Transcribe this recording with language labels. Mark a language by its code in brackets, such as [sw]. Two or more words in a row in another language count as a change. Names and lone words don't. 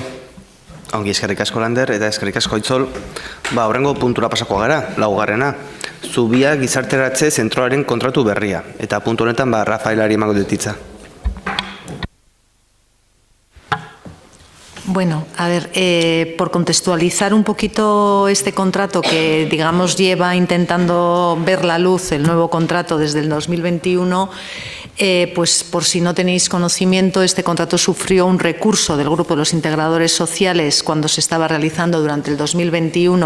[eu] Ongi eskerrik asko Lander eta eskerrik asko Itzol. Horrengo puntura pasako gara, laugarrena. Zubia gizarteratze zentroaren kontratu berria. Eta puntu honetan Rafaelari emango dut. [es] Bueno, a ver, por contextualizar un poquito este contrato que, digamos, lleva intentando ver la luz, el nuevo contrato desde el 2021, pues por si no tenéis conocimiento, este contrato sufrió un recurso del Grupo de los Integradores Sociales cuando se estaba realizando durante el 2021,